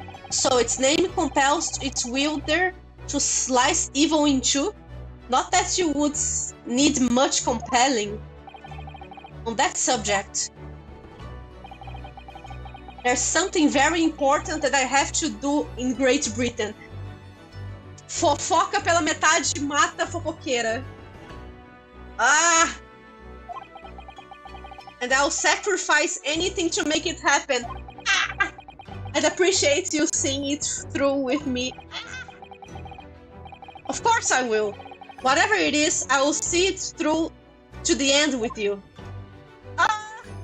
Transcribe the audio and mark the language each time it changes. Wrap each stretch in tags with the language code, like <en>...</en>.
<en>So its name compels its wielder to slice evil in two? Not that you would need much compelling on that subject. There's something very important that I have to do in Great Britain.</en> <pt>Fofoca pela metade mata a fofoqueira. Ah!</pt> <en>And I'll sacrifice anything to make it happen. Ah! I'd appreciate you seeing it through with me. Of course I will. Whatever it is, I will see it through to the end with you. Ah!</en>